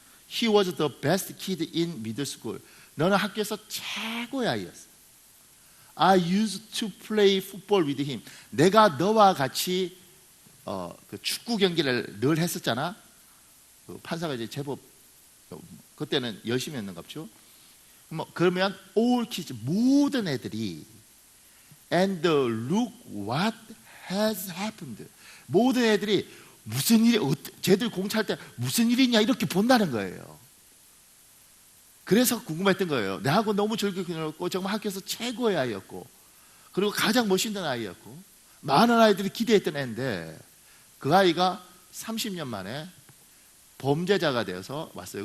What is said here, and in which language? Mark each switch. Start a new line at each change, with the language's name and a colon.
English: He was the best kid in middle school.
Korean: 너는 학교에서 최고의 아이였어.
English: I used to play football with him.
Korean: 내가 너와 같이 그 축구 경기를 늘 했었잖아. 그 판사가 이제 제법 그때는 열심히 했는갑죠. 그러면
English: all kids
Korean: 모든 애들이
English: and look what has happened.
Korean: 모든 애들이 무슨 일이 쟤들 공차할 때 무슨 일이 있냐 이렇게 본다는 거예요. 그래서 궁금했던 거예요. 내하고 너무 즐겁게 놀았고 정말 학교에서 최고의 아이였고 그리고 가장 멋있는 아이였고 많은 아이들이 기대했던 애인데 그 아이가 30년 만에 범죄자가 되어서 왔어요.